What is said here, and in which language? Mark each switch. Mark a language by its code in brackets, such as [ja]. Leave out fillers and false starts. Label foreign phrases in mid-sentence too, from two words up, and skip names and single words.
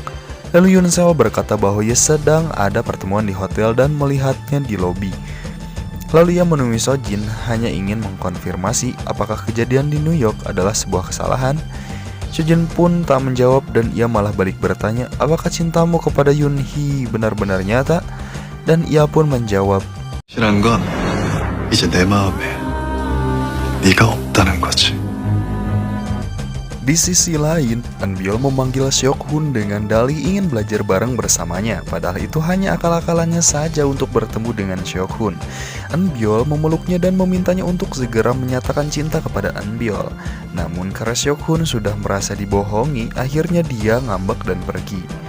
[id] Lalu Hyun Seol berkata bahwa ia sedang ada pertemuan di hotel dan melihatnya di lobi. Lalu ia menemui Seojin hanya ingin mengkonfirmasi apakah kejadian di New York adalah sebuah kesalahan. Seojin pun tak menjawab dan ia malah balik bertanya, "Apakah cintamu kepada Yoonhee benar-benar nyata?" Dan ia pun menjawab, [ko] "실한 건 이제 내 마음에 네가 없다는 거지." [id] Di sisi lain, Eunbyul memanggil Seok-hun dengan dalih ingin belajar bareng bersamanya, padahal itu hanya akal-akalannya saja untuk bertemu dengan Seok-hun. Eunbyul memeluknya dan memintanya untuk segera menyatakan cinta kepada Eunbyul. Namun karena Seok-hun sudah merasa dibohongi, akhirnya dia ngambek dan pergi.